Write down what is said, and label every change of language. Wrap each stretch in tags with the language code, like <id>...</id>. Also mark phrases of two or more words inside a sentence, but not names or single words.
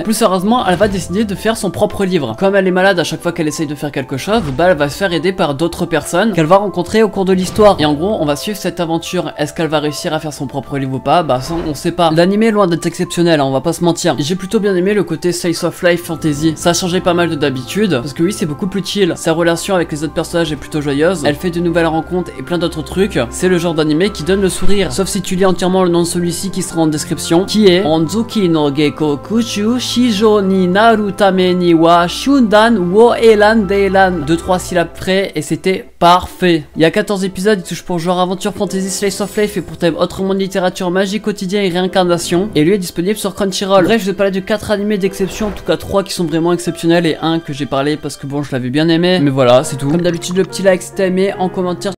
<fr>Plus sérieusement, elle va décider de faire son propre livre. Comme elle est malade à chaque fois qu'elle essaye de faire quelque chose, bah elle va se faire aider par d'autres personnes qu'elle va rencontrer au cours de l'histoire. Et en gros, on va suivre cette aventure. Est-ce qu'elle va réussir à faire son propre livre ou pas? Bah ça, on sait pas. L'anime est loin d'être exceptionnel, hein, on va pas se mentir. J'ai plutôt bien aimé le côté</fr> <en>slice of life fantasy.</en> <fr>Ça a changé pas mal de d'habitude, parce que oui, c'est beaucoup plus chill. Sa relation avec les autres personnages est plutôt joyeuse. Elle fait de nouvelles rencontres et plein d'autres trucs. C'est le genre d'anime qui donne le sourire. Sauf si tu lis entièrement le nom de celui-ci qui sera en description, qui est Onzuki no Gekokushu Shijo ni naru tame ni wa Shundan wo elan deilan. 2-3 syllabes près et c'était parfait. Il y a 14 épisodes, il touche pour genre aventure</fr> <en>fantasy slice of life</en> <fr>et pour thème autrement de littérature, magie quotidien et réincarnation. Et lui est disponible sur Crunchyroll. Bref, je vais parler de 4 animés d'exception, en tout cas 3 qui sont vraiment exceptionnels et un que j'ai parlé parce que bon, je l'avais bien aimé. Mais voilà, c'est tout. Comme d'habitude, le petit like si t'as aimé, en commentaire</fr>